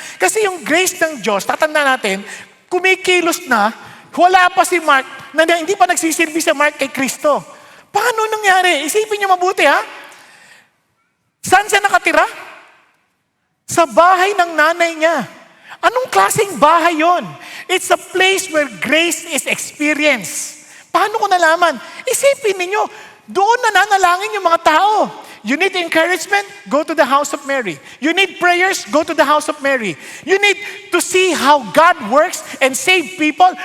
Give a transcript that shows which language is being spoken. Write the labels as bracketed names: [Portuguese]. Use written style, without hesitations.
[Filipino] Kasi yung grace ng Diyos, tatanda natin, kumikilos na, wala pa si Mark, na hindi pa nagsisilbi si Mark kay Kristo. Paano nangyari? Isipin niyo mabuti Saan siya nakatira? Sa bahay ng nanay niya. Anong klaseng bahay yon? [English] It's a place where grace is experienced. [Filipino] Paano ko nalaman? Isipin ninyo, Doon nananalangin yung mga tao. [English] You need encouragement? Go to the house of Mary. You need prayers? Go to the house of Mary. You need to see how God works and save people?